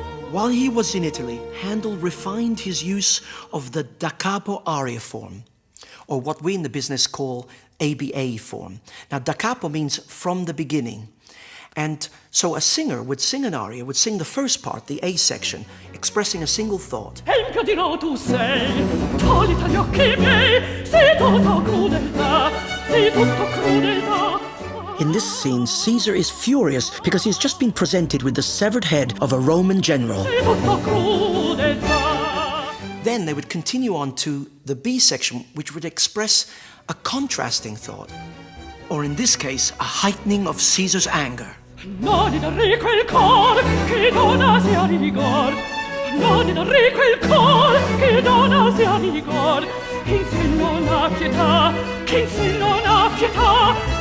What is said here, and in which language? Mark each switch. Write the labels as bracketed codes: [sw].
[en] While he was in Italy, Handel refined his use of the da capo aria form, or what we in the business call ABA form. Now, da capo means from the beginning. And so a singer would sing an aria, would sing the first part, the A section, expressing a single thought. [it] Empio dirò tu sei, togli gli occhi miei, sei tutto crudeltà, sei tutto crudeltà. [en] In this scene, Caesar is furious because he's just been presented with the severed head of a Roman general. [it] Sei tutto crudeltà. [en] Then they would continue on to the B section, which would express a contrasting thought, or in this case, a heightening of Caesar's anger. [it] Non darei quel cor che dona sia rigor. Non darei quel cor che dona sia rigor. Che in sé non ha pietà, che in sé non ha pietà.